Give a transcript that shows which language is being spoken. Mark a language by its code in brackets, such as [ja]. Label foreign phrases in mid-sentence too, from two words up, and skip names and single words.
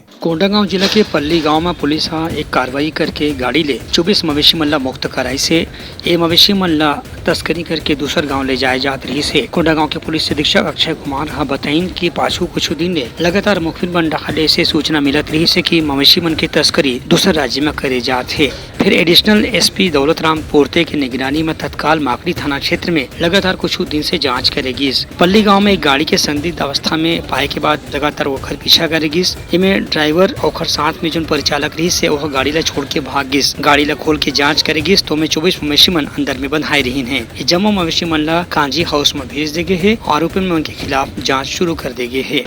[hne] कोंडागांव जिला के पल्ली गांव में पुलिस एक कार्रवाई करके गाड़ी ले 24 मवेशी मल्ला मुक्त कराई से ये मवेशी मल्ला तस्करी करके दूसर गांव ले जाए जात रही से। कोंडागांव के पुलिस अधीक्षक अक्षय कुमार बताइन कि पाछू कुछ दिन ले लगातार मुखबिर मन डाले से सूचना मिलत रही से कि मवेशी मन की तस्करी दूसर राज्य में करे जात है। फिर [en] additional SP [hne] दौलत राम पोर्ते की निगरानी में तत्काल माकड़ी थाना क्षेत्र में लगातार कुछ दिन से जांच करेगी। पल्ली गांव में एक गाड़ी के संदिग्ध अवस्था में पाए के बाद लगातार ओखर पीछा करेगी। इनमें ड्राइवर और साथ में जो परिचालक रही से वह गाड़ी ला छोड़ के भाग गिस। गाड़ी ला खोल के जांच करेगी तो में 24 मवेशी मन अंदर में बंधाए रही है। ये जमा मवेशी मन ला [en] kanji house [hne] में भेज दे गए है। आरोपी में उनके खिलाफ जाँच शुरू कर दे गए है।